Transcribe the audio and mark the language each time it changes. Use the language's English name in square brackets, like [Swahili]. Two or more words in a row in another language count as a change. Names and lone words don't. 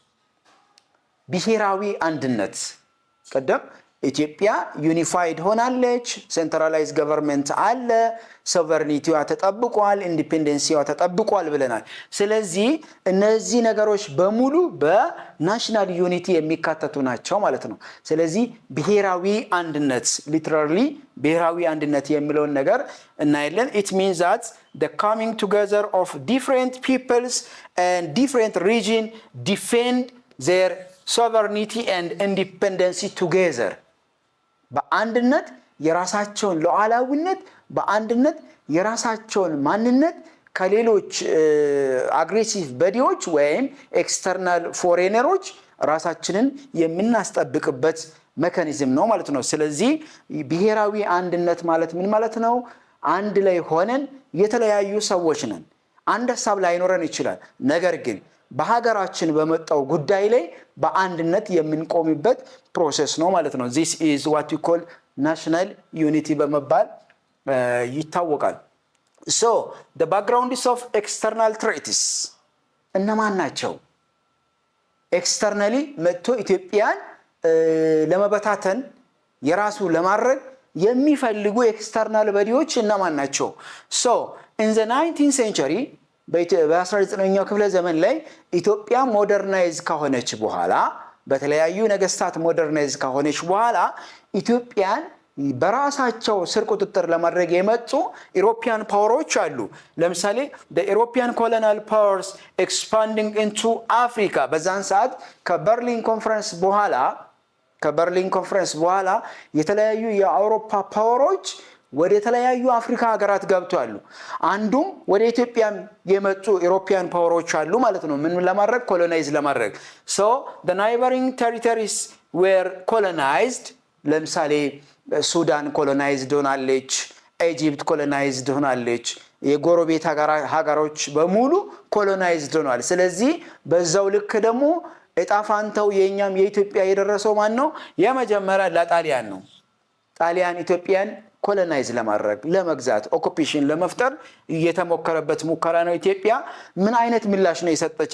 [Amharic] ብሔራዊ አንድነት። ቀደም ኢትዮጵያ ዩኒፋይድ ሆናለች፣ [English] centralize government [Amharic] አለ፣ ሶቨርኒቲዋ ተጠብቋል፣ ኢንዲፔንደንሲዋ ተጠብቋል ብለናል። ስለዚህ እነዚህ ነገሮች በሙሉ በናሽናል ዩኒቲ የሚካተቱ ናቸው ማለት ነው። ስለዚህ ብሔራዊ አንድነት ሊተራሊ ብሔራዊ አንድነት የሚለውን ነገር እናያለን። [English] it means that the coming together of different peoples and different region defend their sovereignty and independency together። [Amharic] በአንድነት የራሳቸውን ሉዓላዊነት በአንድነት የራሳቸውን ማንነት ከሌሎች አግሬሲቭ በዲዎች ወይም ኤክስተርናል ፎሬነሮች ራሳችንን የምናስጠብቅበት ሜካኒዝም ነው ማለት ነው። ስለዚህ ብሔራዊ አንድነት ማለት ምን ማለት ነው? አንድ ላይ ሆነን የተለያዩ ሰዎች ነን። አንድ ሐሳብ ላይኖረን ይችላል። ነገር ግን በሀገራችን በመጣው ጉዳይ ላይ በአንድነት የምንቆምበት ፕሮሰስ ነው ማለት ነው። [English] this is what we call national unity [Amharic] በመባል ይታወቃል። [English] the backgrounds of external threats [Amharic] እነማን ናቸው? ኤክስተርናሊ መጥቶ ኢትዮጵያን ለመበታተን የራሱ ለማድረግ የሚፈልጉ ኤክስተርናል በዲዎች እነማን ናቸው? [English] in the 19th century [Amharic] በ19ኛው ክፍለ ዘመን ላይ ኢትዮጵያ ሞደርናይዝ ከሆነች በኋላ በተለያዩ ነገስታት ሞደርናይዝ ከሆነች በኋላ ኢትዮጵያን በራሳቸው ስር ቁጥጥር ለማድረግ የመጡ ኢሮፒያን ፓወሮች አሉ። ለምሳሌ [English] the European colonial powers expanding into Africa [Amharic] በዛን ሰዓት ከበርሊን ኮንፈረንስ በኋላ የተለያዩ የአውሮፓ ፓወሮች ወደ ተለያዩ አፍሪካ ሀገራት ገብተዋል። አንዱም ወደ ኢትዮጵያ የመጡ ኢሮፒያን ፓወሮች አሉ ማለት ነው። ምን ለማድረግ? ኮሎናይዝ ለማድረግ። [English] the neighboring territories were colonized። [Amharic] ለምሳሌ ሱዳን ኮሎናይዝድ ሆናለች፣ ኢጂፕት ኮሎናይዝድ ሆናለች፣ የጎረቤት ሀገሮች በሙሉ ኮሎናይዝድ ሆኗል። ስለዚህ በዛው ልክ ደግሞ እጣፋንተው የኛም የኢትዮጵያ የደረሰው ማን ነው? የመጀመሪያ ለጣሊያን ነው። ጣሊያን ኢትዮጵያን ኮሎናይዝ ለማድረግ ለመግዛት ኦኩፔሽን ለመፍጠር የተሞከረበት ሙከራ ነው። ኢትዮጵያ ምን አይነት ምላሽ ነው የሰጠች?